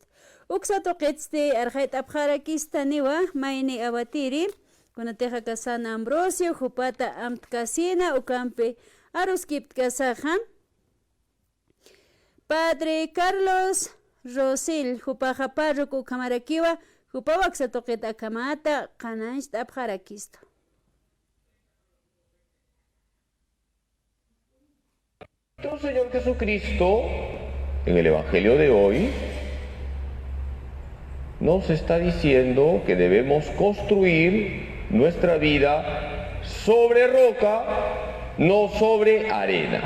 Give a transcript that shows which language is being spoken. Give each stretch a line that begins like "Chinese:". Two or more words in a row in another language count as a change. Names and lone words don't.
Aymara: Uksa toqitsti arjaytapqarakista niwa mayni awatiri Kunateja ka San Ambrosio Jupata amtkasina ukampe aruskiptkasaja Padre Carlos Rosil Jupaja Parroco Kamarakiwa Jupawaksa toqeta kamata qananch apjarakisto
Spanish: Nuestro Señor Jesucristo en el Evangelio de hoy nos está diciendo que debemos construir nuestra vida sobre roca, no sobre arena.